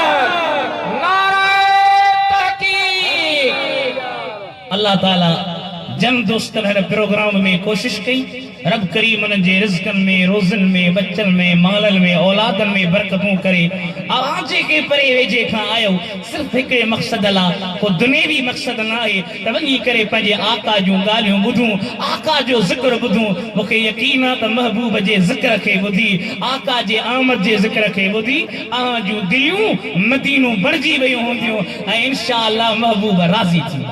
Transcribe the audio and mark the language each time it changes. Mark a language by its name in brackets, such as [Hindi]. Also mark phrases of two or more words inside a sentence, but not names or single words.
[Arabic] الله تعالى [Sindhi] जन दोस्तन हर प्रोग्राम में कोशिश कई रब करीम उन जे रिज़्क़न में रोज़न में बच्चन में मालन में औलादन में बरकतूं करे आवाज़ के परे वेझे खां आयो सिर्फ हिकिड़े मक़सद ला को दुनियावी मक़सद न आहे त वञी करे पंहिंजे आका जूं ॻाल्हियूं ॿुधूं आका जो ज़िक्र ॿुधूं मूंखे यकीन आहे त महबूब जे ज़िक्र खे ॿुधी आका जे आमद जे ज़िक्र खे ॿुधी जूं दिलियूं मदीनो भरिजी वियूं हूंदियूं ऐं [Arabic] إن شاء الله [Sindhi] महबूब राज़ी थींदा।